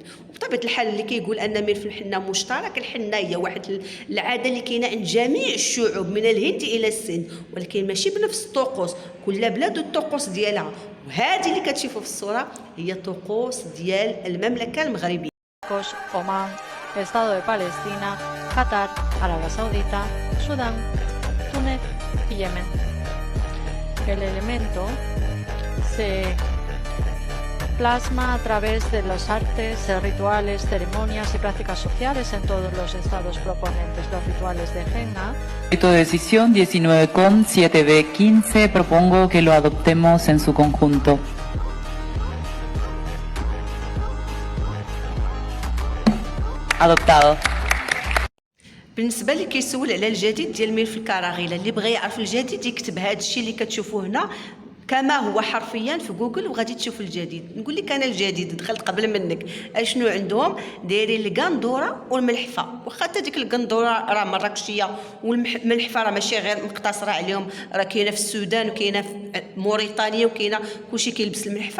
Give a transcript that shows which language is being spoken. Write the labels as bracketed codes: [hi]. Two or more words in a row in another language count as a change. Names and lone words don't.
[ar] وبطبيعه الحال اللي كيقول ان ملف الحنه مشترك، الحنه هي واحد العاده اللي كاينه عند جميع الشعوب من الهند الى الصين، ولكن ماشي بنفس الطقوس، كل بلاد الطقوس ديالها. وهذه اللي كتشوفوا في الصوره هي طقوس ديال المملكه المغربيه. [es] Omán, Estado de Palestina, Qatar, Arabia Saudita, Sudán, Túnez y Yemen. El elemento se plasma a través de los artes, rituales, ceremonias y prácticas sociales en todos los estados proponentes. Los rituales de Henna. De decisión 19,7B15 propongo que lo adoptemos en su conjunto. Adoptado. [ar] بالنسبه اللي كيسول على الجديد ديال ملف الكراغيله، اللي بغى يعرف الجديد يكتب هذا الشيء اللي كتشوفوه هنا كما هو حرفيا في جوجل وغادي تشوف الجديد. نقول لك انا الجديد دخلت قبل منك. اشنو عندهم؟ دايرين القندوره والملحفه، واخا حتى ديك القندوره راه مراكشيه والملحفه راه ماشي غير مقتصره عليهم، راه كاينه في السودان وكاينه في موريتانيا وكاينه كلشي كيلبس الملحفه.